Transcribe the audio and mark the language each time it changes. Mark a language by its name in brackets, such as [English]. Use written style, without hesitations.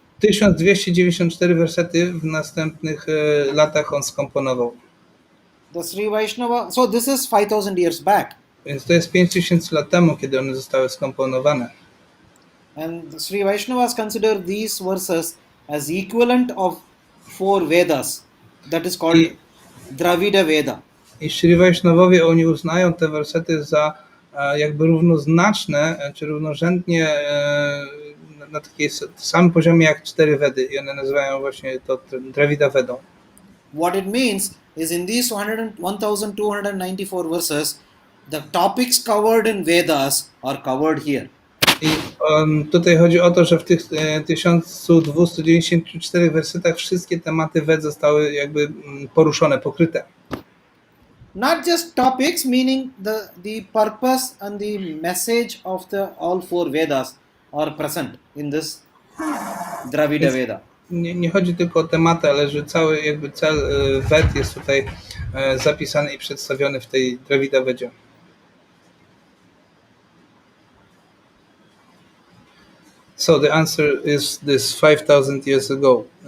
[Polish] 1294 wersety w następnych latach on skomponował. [English] The Sri Vaishnava, so this is 5000 years back. [Polish] Więc to jest 5000 lat temu, kiedy one zostały skomponowane. [English] And the Sri Vaishnavas consider these verses as equivalent of 4 Vedas. That is called Dravida Veda. [Polish] I Sri Vaishnawowie, oni uznają te wersety za jakby równoznaczne, czy równorzędnie na takim samym poziomie jak 4 Vedy. I one nazywają właśnie to Dravida Vedą. [English] What it means is in these 1294 verses, the topics covered in Vedas are covered here. [Polish] I tutaj chodzi o to, że w tych 1294 wersetach wszystkie tematy Ved zostały jakby poruszone, pokryte. [English] Not just topics, meaning the purpose and the message of the all 4 Vedas are present in this Dravida Veda. [Polish] Nie chodzi tylko o tematy, ale że cały jakby cel Ved jest tutaj zapisany i przedstawiony w tej Dravida Vedzie. [English] So the answer is this 5000 years ago.